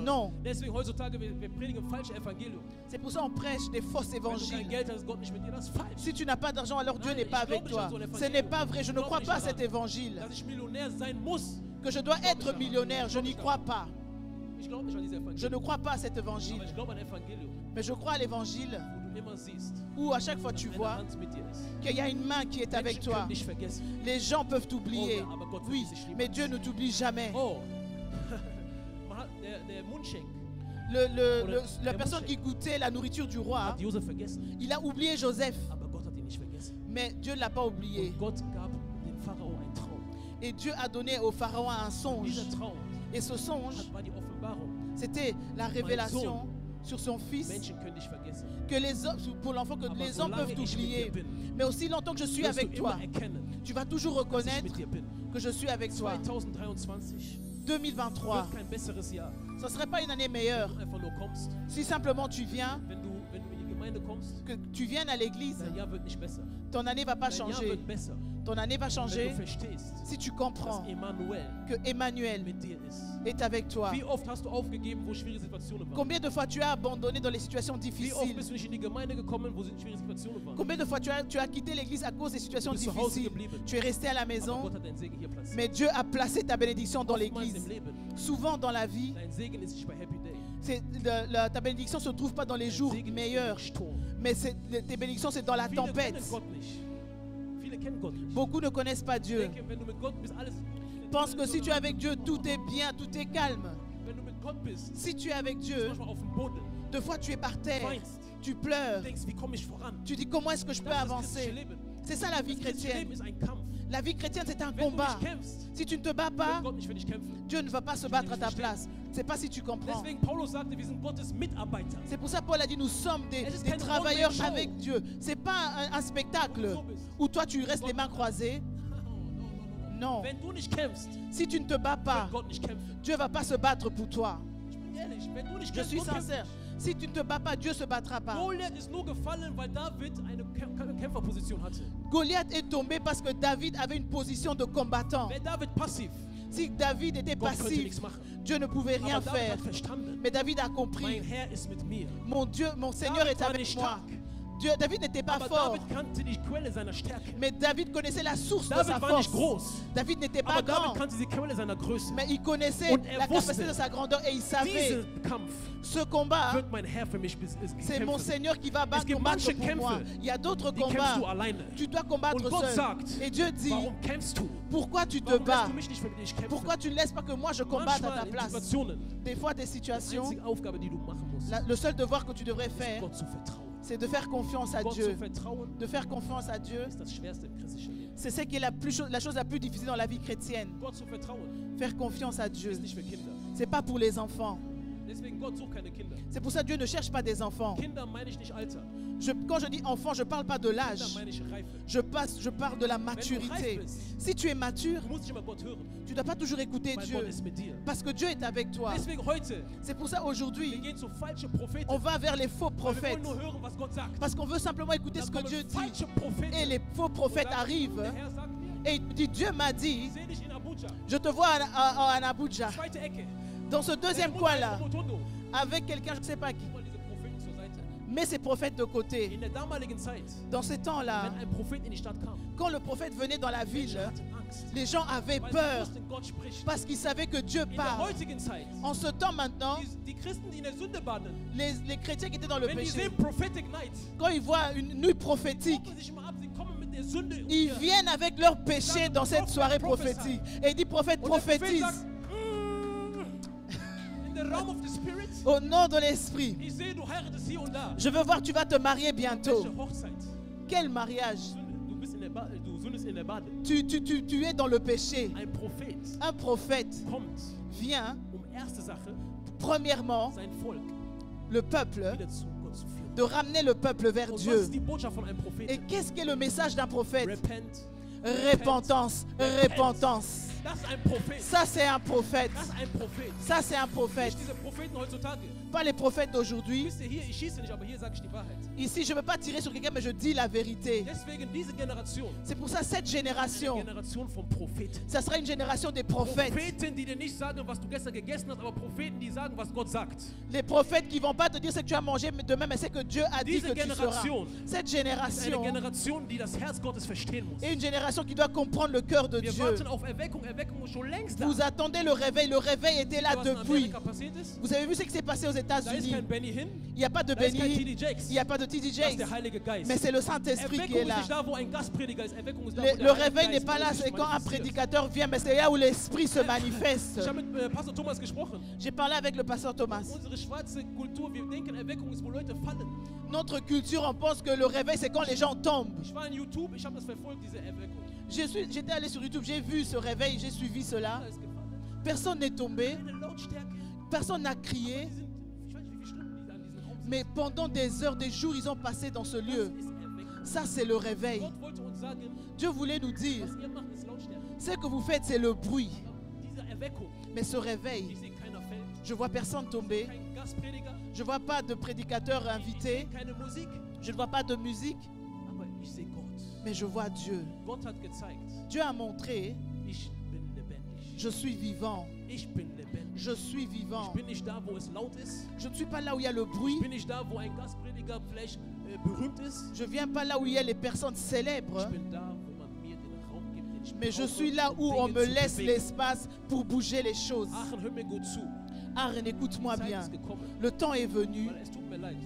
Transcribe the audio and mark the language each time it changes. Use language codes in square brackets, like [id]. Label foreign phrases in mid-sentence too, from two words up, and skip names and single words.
[fr] Non. [de] Deswegen heutzutage, wir predigen falsche Evangelium. [fr] C'est pour ça qu'on prêche des fausses [de] Wenn du kein [fr] évangiles. [de] Geld hast, ist Gott nicht mit dir. Das ist falsch. [fr] Si tu n'as pas d'argent, alors Dieu n'est pas avec toi. Ce n'est pas vrai. Je ne crois pas à cet évangile. [de] Dass ich Millionär sein muss. [fr] Que je dois être millionnaire, je n'y crois pas. [de] Ich glaube nicht an dieses [fr] Je [de] Evangelium. [fr] ne crois pas à cet [de] Aber [fr] évangile. [de] ich glaube an ein Evangelium, [fr] Mais je crois à l'évangile [de] wo du immer siehst, [fr] où à chaque fois tu [de] eine [fr] vois [de] Hand mit dir ist. [fr] qu'il y a une main qui est avec [de] Menschen [fr] toi. [de] können dich vergessen. [fr] Les gens peuvent t'oublier. [de] Oh, aber Gott [fr] Oui, [de] vergisst dich [fr] mais [de] niemals. [fr] Dieu ne t'oublie jamais. [de] Oh, der Mundschenk [fr] La personne qui goûtait la nourriture du roi, [de] hat Josef vergessen, [fr] il a oublié Joseph. [de] aber Gott hat ihn nicht vergessen. [fr] Mais Dieu ne l'a pas oublié. [de] Und Gott gab dem Pharao einen Traum. [fr] Et Dieu a donné au pharaon un songe. [de] Dieser Traum [fr] Et ce songe, [de] war die Offenbarung. [fr] c'était la révélation sur son fils. [de] Menschen können dich vergessen. [fr] Que les hommes, pour l'enfant, que [de] Aber [fr] les hommes [de] solange [fr] peuvent [de] ich mit dir [fr] t'oublier. [de] bin, [fr] Mais aussi longtemps que je suis [de] wirst [fr] avec [de] du [fr] toi, [de] immer erkennen, [fr] tu vas toujours [de] dass ich [fr] reconnaître [de] mit dir bin. [fr] que je suis avec toi. [de] 2023 [fr] 2023, [de] wird kein besseres Jahr. [fr] ce ne serait pas une année meilleure [de] Wenn du einfach nur kommst, [fr] si simplement tu viens, [de] wenn du in die Gemeinde kommst, [fr] que tu viennes à l'église. [de] dein Jahr wird nicht besser. [fr] Ton année va pas [de] Dein Jahr [fr] changer. [de] wird besser, [fr] Ton année va [de] wenn [fr] changer [de] du verstehst, [fr] si tu comprends [de] dass Emmanuel [fr] que Emmanuel [de] mit dir ist. [fr] est avec toi. [de] Wie oft hast du aufgegeben, wo schwierige Situationen waren? [fr] Combien de fois tu as abandonné dans les situations [de] Wie oft [fr] difficiles? [de] bist du nicht in die Gemeinde gekommen, wo schwierige Situationen waren? [fr] Combien de fois tu as quitté l'église à cause des situations [de] Du bist zu Hause [fr] difficiles? [de] geblieben. [fr] Tu es resté à la [de] Aber [fr] maison, [de] Gott hat deinen Segen hier platziert. [fr] mais Dieu a placé ta bénédiction dans [de] Oftmals [fr] l'église. [de] im Leben, [fr] Souvent dans la vie, [de] dein Segen ist nicht bei [en] Happy Day. [fr] ta bénédiction ne se trouve pas dans les [de] Dein [fr] jours [de] Segen ist [fr] meilleurs, [de] im Sturm. [fr] mais tes bénédictions, c'est dans la [de] Viele kennen [fr] tempête. [de] Gott nicht. Viele kennen Gott nicht. [fr] Beaucoup ne connaissent pas Dieu. [de] Denke, wenn du mit Gott bist, alles. [fr] Pense que si tu es avec Dieu, tout est bien, tout est calme. [de] Wenn du mit Gott bist, [fr] Si tu es avec [de] bist du [fr] Dieu, [de] manchmal auf dem Boden. [fr] deux fois tu es par terre, [de] Weinst. [fr] tu [de] Du [fr] pleures, [de] denkst, wie komme ich voran? [fr] tu dis comment est-ce que je peux [de] Das ist das christliche [fr] avancer. [de] Leben. [fr] C'est ça la vie [de] Das christliche [fr] chrétienne. [de] Leben ist ein Kampf. [fr] La vie chrétienne, c'est un [de] Wenn du [fr] combat. [de] nicht kämpfst, [fr] Si tu ne te bats [de] wird [fr] pas, [de] Gott nicht für dich kämpfen. [fr] Dieu ne va pas se battre à ta place. C'est pas si tu comprends. [de] Deswegen Paulus sagte, wir sind Gottes Mitarbeiter. [fr] C'est pour ça que Paul a dit nous sommes des [de] Es ist kein [fr] travailleurs [en] One-Man-Show. [fr] avec Dieu. C'est pas un spectacle où toi tu restes les mains croisées. Non. [de] Wenn du nicht kämpfst, [fr] Si tu ne te bats pas, [de] wird Gott nicht kämpfen. [fr] Dieu va pas se battre pour toi. [de] Ich bin ehrlich, wenn du nicht [fr] Je [de] kämpfst, [fr] suis [de] Gott kämpft [fr] sincère. Si tu ne te bats pas, Dieu se battra pas. [de] Goliath ist nur gefallen, weil David eine Kämpferposition hatte. [fr] Goliath est tombé parce que David avait une position de combattant. [de] Wäre David passiv, [fr] Si David était [de] Gott könnte [fr] passif, [de] nichts machen. [fr] Dieu ne pouvait rien [de] Aber David [fr] faire. [de] hat verstanden, [fr] Mais David a [de] mein [fr] compris. [de] Herr ist mit mir. [fr] Mon Dieu, mon Seigneur [de] David [fr] est [de] war [fr] avec [de] nicht [fr] moi. [de] stark, [fr] David n'était pas [de] aber [fr] fort, [de] David kannte die Quelle seiner Stärke. [fr] mais David connaissait la source de [de] David [fr] sa [de] war [fr] force. [de] nicht groß, [fr] David n'était pas [de] aber David [fr] grand, [de] kannte die Quelle seiner Größe. [fr] mais il connaissait [de] Und er [fr] la capacité [de] wusste, [fr] de sa grandeur et il savait [de] Diesen Kampf [fr] ce combat, [de] wird mein Herr für mich [fr] c'est mon [de] kämpfen. [fr] Seigneur qui va [de] Es gibt [fr] combattre [de] manche [fr] pour moi. [de] Kämpfe, [fr] Il y a d'autres [de] Die kämpfst [fr] combats, [de] du alleine. [fr] tu dois combattre [de] Und Gott [fr] seul. [de] sagt, [fr] Et Dieu dit, [de] Warum kämpfst du? [fr] pourquoi tu te [de] Warum lässt [fr] bats? [de] du mich nicht für dich kämpfen? [fr] Pourquoi tu ne laisses pas que moi je combatte à ta [de] Manchmal in [fr] place? [de] Situationen, [fr] Des fois, des [de] die [fr] situations, [de] einzige Aufgabe, die du machen musst, [fr] le seul devoir que tu devrais [de] ist [fr] faire, [de] Gott zu vertrauen. [fr] c'est de faire confiance à [de] Gott zu [fr] Dieu. [de] vertrauen, [fr] De faire confiance à Dieu, [de] ist das Schwerste im christlichen Leben. [fr] c'est ce qui est la chose la plus difficile dans la vie chrétienne. [de] Gott zu vertrauen [fr] Faire confiance à Dieu. [de] ist nicht für Kinder. [fr] C'est pas pour les enfants. [de] Deswegen Gott sucht keine Kinder. [fr] C'est pour ça que Dieu ne cherche pas des enfants. [de] Kinder meine ich nicht Alter. [fr] Quand je dis enfant, je ne parle pas de [de] Kinder [fr] l'âge. [de] meine ich Reife. [fr] Je parle de la [de] Wenn du [fr] maturité. [de] reif bist, [fr] Si tu es mature, [de] du musst nicht immer Gott hören, [fr] tu ne dois pas toujours écouter [de] weil [fr] Dieu. [de] Gott ist mit dir. [fr] Parce que Dieu est avec toi. [de] Deswegen heute, [fr] C'est pour ça [de] wir [fr] aujourd'hui, [de] gehen zu falschen Propheten. [fr] on va vers les faux [de] Weil wir [fr] prophètes. [de] wollen nur hören, was Gott sagt. [fr] Parce qu'on veut simplement écouter ce [de] Dann [fr] que Dieu [de] kommen [fr] dit. [de] falsche Propheten. [fr] Et les faux prophètes arrivent. [de] Der Herr sagt mir, [fr] Et il dit, Dieu m'a dit, [de] ich sehe dich in Abuja. [fr] je te vois en Abuja. [de] Zweite Ecke. [fr] Dans ce deuxième [de] Irgendwo [fr] coin-là, [de] in Rotondo. [fr] avec quelqu'un, je ne sais pas qui. [de] Guck mal diese Propheten zur Seite. [fr] Mets ces prophètes de côté. [de] In der damaligen Zeit, [fr] Dans ces temps-là, [de] wenn ein Prophet in die Stadt kam, [fr] quand le prophète venait dans la ville, [de] Menschen hatten Angst. [fr] les gens avaient [de] Weil sie [fr] peur [de] wussten, Gott spricht. [fr] parce qu'ils savaient que Dieu [de] In der [fr] parle. [de] heutigen Zeit, [fr] En ce temps maintenant, [de] die Christen, die in der Sünde baden, [fr] les chrétiens qui étaient dans le [de] wenn die [fr] péché, [de] sehen [en] Prophetic Night, [fr] quand ils voient une nuit prophétique, [de] gucken sich mal ab, sie kommen mit der Sünde um [fr] ils [de] ihr. [fr] viennent avec leur péché dans cette soirée prophétique. Et il dit, prophète, [de] Und der Prophet [fr] prophétise [de] sagt, [en] in the realm of the Spirit, [fr] au nom de l'Esprit. [de] ich sehe, du heiratest hier und da. [fr] Je veux voir, tu vas te marier bientôt. [de] Welche Hochzeit? [fr] Quel mariage? [de] Sünde. Du bist in der du sündest in der Bade. [fr] Tu es dans le péché. [de] Ein Prophet [fr] Un prophète [de] kommt, [fr] vient, [de] erste Sache, [fr] premièrement, [de] sein Volk [fr] le peuple, [de] wieder zu Gott zu führen. [fr] de ramener le peuple vers [de] Und was [fr] Dieu. [de] ist die Botschaft von einem [fr] Et [de] Propheten? [fr] qu'est-ce qu'est le message d'un prophète? [en] Repent. [fr] Repentance, repentance. [de] Das ist ein Prophet. [fr] Ça, c'est un prophète. [de] Das ist ein Prophet. [fr] Ça, c'est un prophète. [de] Nicht diese Propheten heutzutage. [fr] Pas les prophètes d'aujourd'hui. [de] Wisst ihr, hier, ich schieße nicht, aber hier sage ich die Wahrheit. [fr] Ici, je ne veux pas tirer sur quelqu'un, mais je dis la vérité. [de] Deswegen diese Generation, [fr] C'est pour ça, cette [de] eine [fr] génération, [de] Generation von Propheten. [fr] ça sera une génération des prophètes. [de] Propheten, die dir nicht sagen, was du gestern gegessen hast, aber Propheten, die sagen, was Gott sagt. [fr] Les prophètes qui ne vont pas te dire ce que tu as mangé mais demain, mais c'est que Dieu a dit [de] Diese [fr] que tu seras. [de] Generation [fr] Cette [de] ist eine [fr] génération [de] Generation, die das Herz Gottes verstehen muss. [fr] est une génération qui doit comprendre le cœur de [de] Wir [fr] Dieu. [de] warten auf Erweckung. Erweckung ist schon längst da. [fr] Vous attendez le réveil était là [de] Was in [fr] depuis. [de] Amerika passiert ist? [fr] Vous avez vu ce qui s'est passé aux [de] Da ist [fr] États-Unis. [de] kein Benny Hinn, [fr] Il n'y a pas de [de] da ist kein [fr] Benny, [de] TD Jakes. [fr] il n'y a pas de TD [de] Das ist [fr] Jakes, [de] der Heilige Geist. [fr] mais c'est le Saint-Esprit qui [de] Erweckung [fr] est [de] ist [fr] là. [de] nicht da, wo ein Gastprediger ist. Erweckung ist da, wo [fr] Le [de] der [fr] réveil [de] Heilige [fr] n'est [de] Geist [fr] pas là, [de] sich [fr] c'est quand un [de] manifestiert. [fr] prédicateur vient, mais c'est là où l'Esprit se manifeste. [de] Ich habe mit Pastor Thomas gesprochen. [fr] J'ai parlé avec le pasteur Thomas. [de] Unsere schwarze Kultur, wir denken, Erweckung ist, wo Leute fallen. [fr] Notre culture, on pense que le réveil, c'est quand les gens tombent. [de] Ich war in YouTube, ich habe das verfolgt, diese Erweckung. [fr] J'étais allé sur YouTube, j'ai vu ce réveil, j'ai suivi cela. [de] Da ist gefallen. [fr] Personne n'est tombé, [de] Eine Lautstärke. [fr] personne n'a crié, [de] Die sind, ich weiß nicht, wie viele Stunden die an diesem Raum sind. [fr] mais pendant des heures, des jours, ils ont passé dans ce lieu. [de] Das ist Erweckung. [fr] Ça, c'est le réveil. [de] Gott wollte uns sagen, [fr] Dieu voulait nous dire, [de] was ihr macht, ist Lautstärke. [fr] ce que vous faites, c'est le bruit. [de] Diese Erweckung, [fr] Mais ce réveil, [de] ich sehe keiner fällt, [fr] je vois personne tomber, [de] kein Gastprediger, [fr] je vois pas de prédicateur [de] ich [fr] invité, [de] sehe keine Musik, [fr] je ne vois pas de musique, [de] aber ich sehe Gott. [fr] mais je vois Dieu. [de] Gott hat gezeigt, [fr] Dieu a montré, [de] ich bin lebendig. [fr] je suis vivant, [de] Ich bin lebendig. [fr] je suis [de] Ich [fr] vivant. [de] bin nicht da, wo es laut ist. [fr] Je ne suis pas là où il y a le [de] Ich [fr] bruit, [de] bin nicht da, wo ein Gastprediger vielleicht berühmt ist. [fr] je viens pas là où il y a les personnes [de] Ich [fr] célèbres, [de] bin da, wo man mir den Raum gibt, den ich [fr] mais je [de] brauche, [fr] suis là [de] um [fr] où on [de] Dinge [fr] me [de] zu [fr] laisse [de] bewegen. [fr] l'espace pour bouger les choses. [de] Aachen, hör mir gut zu. [fr] Aaron, écoute-moi [de] Die Zeit [fr] bien. [de] ist gekommen, [fr] Le temps est venu [de] weil es tut mir leid.